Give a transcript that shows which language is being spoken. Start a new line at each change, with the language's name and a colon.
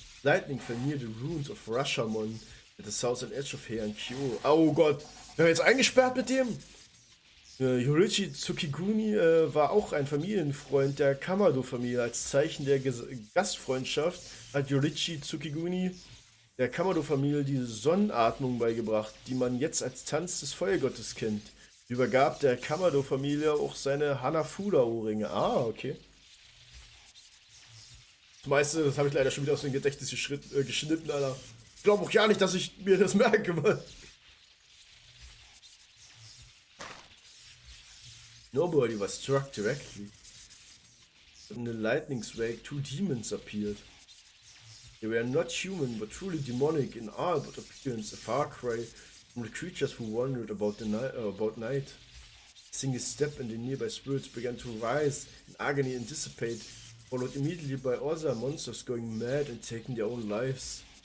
English: Lightning fell near the ruins of Rashomon at the southern edge of Heian-kyo.
German: Oh Gott. Wir haben jetzt eingesperrt mit dem. Yorichi Tsukiguni war auch ein Familienfreund der Kamado-Familie. Als Zeichen der Gastfreundschaft hat Yorichi Tsukiguni der Kamado-Familie die Sonnenatmung beigebracht, die man jetzt als Tanz des Feuergottes kennt. Übergab der Kamado-Familie auch seine Hanafuda-Ohrringe. Ah, okay. Das meiste, das habe ich leider schon wieder aus dem Gedächtnis geschnitten, Alter. Ich glaube auch ja nicht, dass ich mir das merke, Mann.
English: Nobody was struck directly. In the lightning's wake, 2 demons appeared. They were not human, but truly demonic in all but appearance, a far cry from the creatures who wandered about night. A single step and the nearby spirits began to rise in agony and dissipate, followed immediately by other monsters going mad and taking their own lives.